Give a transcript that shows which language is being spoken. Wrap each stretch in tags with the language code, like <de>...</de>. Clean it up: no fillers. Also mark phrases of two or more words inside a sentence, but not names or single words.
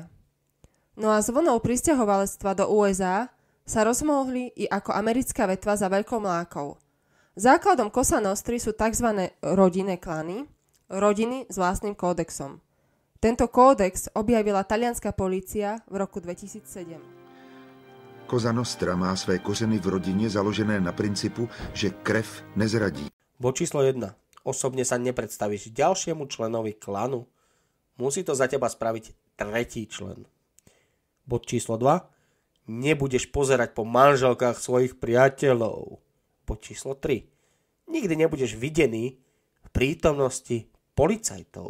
<sk>No a zvonou prisťahovalectva do USA sa rozmohli i ako americká vetva za veľkou mlákou. Základom Cosa Nostry sú tzv. Rodinné klany, rodiny s vlastným kódexom. Tento kódex objavila talianská polícia v roku 2007.</sk> <cs>Cosa Nostra má své kořeny v rodině založené na principu, že krev nezradí.</cs> <sk>Bod číslo 1. Osobne sa nepredstavíš ďalšiemu členovi klanu. Musí to za teba spraviť tretí člen. Bod číslo 2. Nebudeš pozerať po manželkách svojich priateľov. Bod číslo 3. Nikdy nebudeš videný v prítomnosti policajtov.</sk>